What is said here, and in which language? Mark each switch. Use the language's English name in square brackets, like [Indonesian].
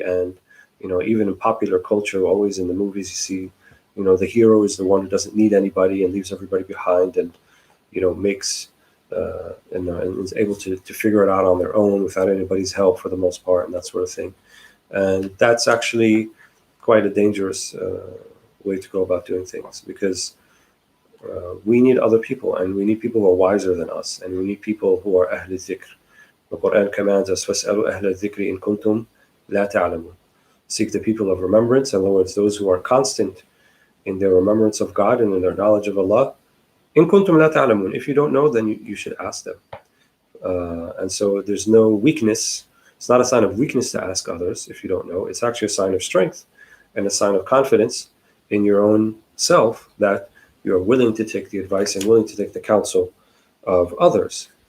[English] And, even in popular culture, always in the movies, you see, the hero is the one who doesn't need anybody and leaves everybody behind and, makes, and is able to figure it out on their own without anybody's help for the most part, and that sort of thing. And that's actually quite a dangerous way to go about doing things, because we need other people, and we need people who are wiser than us, and we need people who are أهل الذكر. The Quran commands us, [Arabic] فَاسْأَلُوا أَهْلَ الذِّكْرِ إِن كُنتُمْ لَا تَعْلَمُونَ. [English] Seek the people of remembrance, in other words, those who are constant in their remembrance of God and in their knowledge of Allah. [Arabic] إِن كُنتُمْ لَا تَعْلَمُونَ. [English] If you don't know, then you should ask them. And so there's no weakness. It's not a sign of weakness to ask others if you don't know. It's actually a sign of strength and a sign of confidence in your own self, that you're willing to take the advice and willing to take the counsel of others.